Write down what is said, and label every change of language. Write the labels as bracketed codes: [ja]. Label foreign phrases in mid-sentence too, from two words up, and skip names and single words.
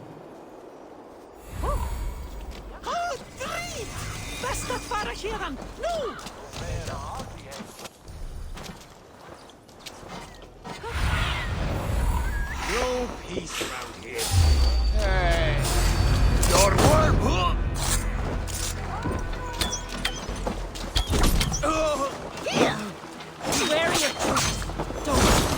[is] Best att fara héðan, nú! [en] No peace around here. Hey, your worm! Where are you?